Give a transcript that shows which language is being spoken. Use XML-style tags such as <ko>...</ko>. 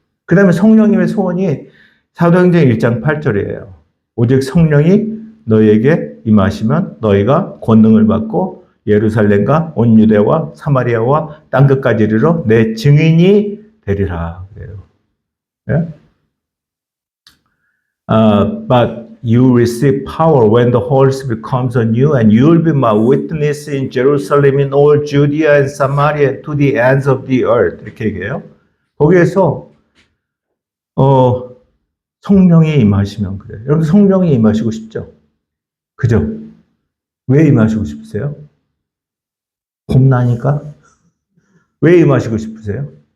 <ko>그 다음에 성령님의 소원이 사도행전 1장 8절이에요. 오직 성령이 너희에게 임하시면 너희가 권능을 받고 예루살렘과 온 유대와 사마리아와 땅끝까지 이르러 내 증인이 되리라. 그래요. 네?</ko> <en>But you receive power when the Holy Spirit comes on you, and you will be my witness in Jerusalem, in all Judea and Samaria, to the ends of the earth.</en> <ko>이렇게 얘기해요. 거기에서 성령이 임하시면 그래요. 여러분 성령이 임하시고 싶죠? 그죠? 왜 임하시고 싶으세요? 겁나니까? 왜 임하시고 싶으세요?</ko>